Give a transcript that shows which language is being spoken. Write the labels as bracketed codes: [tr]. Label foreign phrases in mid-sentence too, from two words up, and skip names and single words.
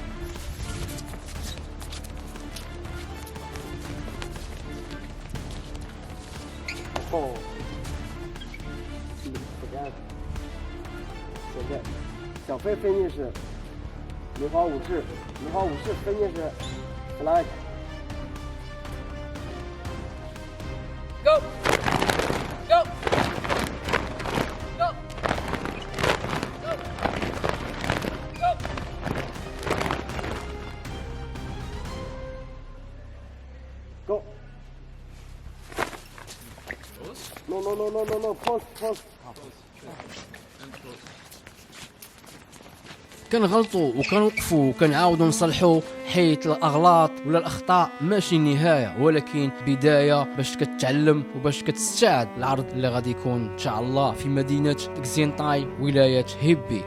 [en] Oh. Forget. [zh] 小飞飞进式，梅花武士飞进式 ，flag。 [en] Go. Go. Go. Go. Go. Go. No. Pause. [ar] كنغلطوا وكنوقفوا وكنعاودوا نصلحوا، حيت الاغلاط ولا الاخطاء ماشي نهايه ولكن بدايه باش كتعلم وباش كتستعد العرض اللي غادي يكون ان شاء الله في مدينه كزينطاي ولايه هيبي.